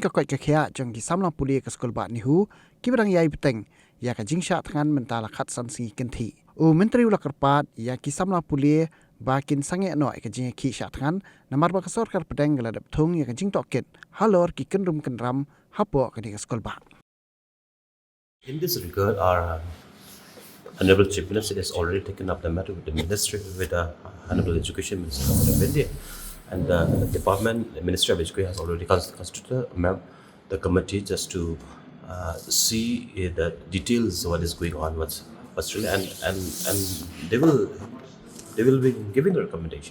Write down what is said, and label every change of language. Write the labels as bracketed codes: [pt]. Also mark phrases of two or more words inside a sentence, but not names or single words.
[kha] ka Koit ka Khiah jong ki Samla Pule ka skol ba Nehu ki barang yai peteng ya ka sha thangan mentala khat san singi kenti Myntri ulakarpat ya ki Samla Pule bakin sange no ka ki sha thangan namar ba ka Sarkar pedeng galadap thung ya ka toket halor ki kenrum kenram hapo ka ka skol ba. [en] In this regard, our Honorable Chief Minister has already taken up the matter with the Ministry, with the Honorable Education Minister of India, and the Department, the Ministry of Education has already constituted the committee just to see the details of what is going on, what's really, and they will be giving a recommendation.